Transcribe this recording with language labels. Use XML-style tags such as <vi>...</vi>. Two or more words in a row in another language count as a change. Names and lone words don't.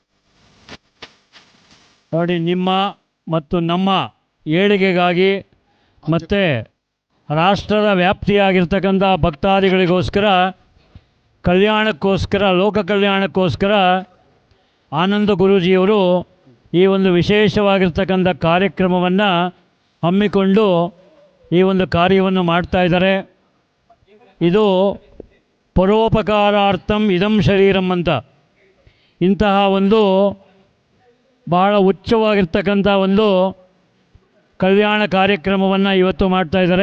<kn>ನೋಡಿ, ನಿಮ್ಮ ಮತ್ತು ನಮ್ಮ ಏಳಿಗೆಗಾಗಿ ಮತ್ತು ರಾಷ್ಟ್ರದ ವ್ಯಾಪ್ತಿಯಾಗಿರ್ತಕ್ಕಂಥ ಭಕ್ತಾದಿಗಳಿಗೋಸ್ಕರ ಕಲ್ಯಾಣಕ್ಕೋಸ್ಕರ, ಲೋಕ ಕಲ್ಯಾಣಕ್ಕೋಸ್ಕರ ಆನಂದ ಗುರೂಜಿಯವರು ಈ ಒಂದು ವಿಶೇಷವಾಗಿರ್ತಕ್ಕಂಥ ಕಾರ್ಯಕ್ರಮವನ್ನು ಹಮ್ಮಿಕೊಂಡು ಈ ಒಂದು ಕಾರ್ಯವನ್ನು ಮಾಡ್ತಾಯಿದ್ದಾರೆ. ಇದು</kn> <sa>ಪರೋಪಕಾರಾರ್ಥಂ ಇದಂ ಶರೀರಂ</sa> <kn>ಅಂತ, ಇಂತಹ ಒಂದು ಬಹಳ ಉಚ್ಚವಾಗಿರ್ತಕ್ಕಂಥ ಒಂದು ಕಲ್ಯಾಣ ಕಾರ್ಯಕ್ರಮವನ್ನು ಇವತ್ತು ಮಾಡ್ತಾಯಿದ್ದಾರೆ.</kn>